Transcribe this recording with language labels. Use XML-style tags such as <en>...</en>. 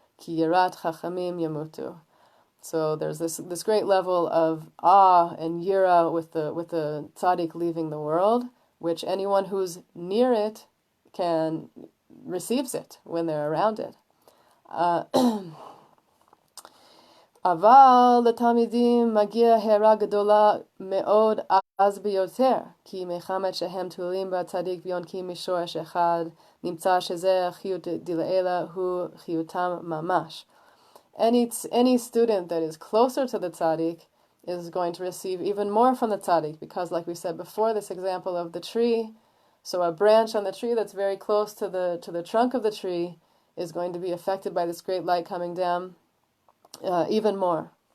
<he>Ki yirat chachamim yamutu.</he> <en>So there's this great level of awe and yira with the tzaddik leaving the world, which anyone who's near it receives it when they're around it.</en> <he>אבל לתלמידים מגיע הערה גדולה מאוד אז ביותר, כי מחמת שהם תלויים בצדיק ויונקים משורש אחד, נמצא שזה חיות דלעילה הוא חיותם ממש.</he> <en>Any student that is closer to the tzaddik is going to receive even more from the tzaddik, because like we said before, this example of the tree, so a branch on the tree that's very close to the trunk of the tree is going to be affected by this great light coming down even more.</en>